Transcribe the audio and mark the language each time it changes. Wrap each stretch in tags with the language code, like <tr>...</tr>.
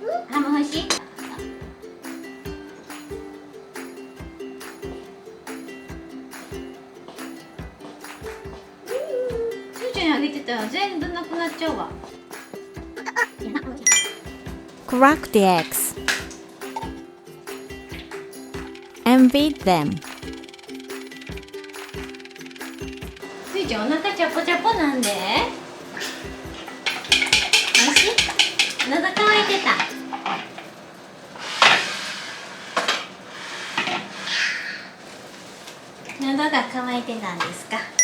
<ja>ハム欲しい？あげてたら全部なくなっちゃうわ。</ja> <en>Crack the eggs and beat them.</en> <ja>ついちゃんお腹チャポチャポなんで。おいしい？喉乾いてた。喉が乾いてたんですか。</ja>